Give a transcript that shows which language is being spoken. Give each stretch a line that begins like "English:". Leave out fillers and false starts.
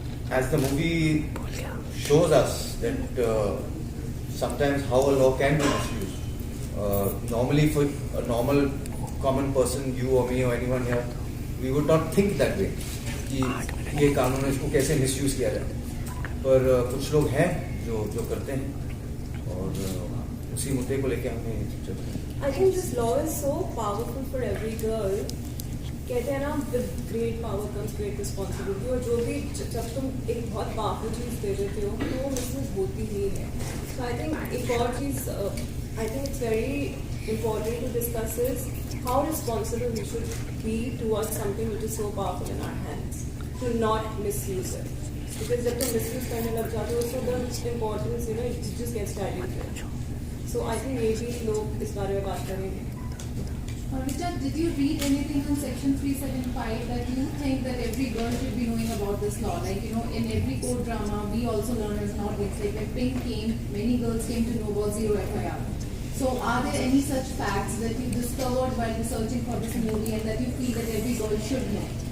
English: As the movie shows us that sometimes how a law can be misused. Normally for a normal common person, you or me or anyone here, we would not think that way
Hindi: कि ये कानून है, इसको कैसे misuse किया जाए. पर कुछ लोग हैं जो करते हैं, और उसी मुद्दे को लेके हमें चलते हैं.
English: I think this law is so powerful for every girl.
Hindi: कहते हैं ना,
English: with great power comes great responsibility.
Hindi: और जो भी जब तुम एक बहुत पावरफुल चीज़ दे देते हो तो वो मिसयूज होती ही है.
English: So I think
Hindi: एक और चीज़
English: I think it's very important to discuss is how responsible we should be towards something which is so powerful in our hands, to not misuse it. Because
Hindi: जब तुम misuse करने लग जाते हो,
English: so the importance, it just gets diluted. So I think
Hindi: ये भी लोग इस बारे में बात करेंगे.
English: Richard, did you read anything on Section 375 that you think that every girl should be knowing about this law? Like, in every court drama, we also learn as an audience, like when Pink came, many girls came to know about Zero FIR. So are there any such facts that you discovered while researching for this movie and that you feel that every girl should know?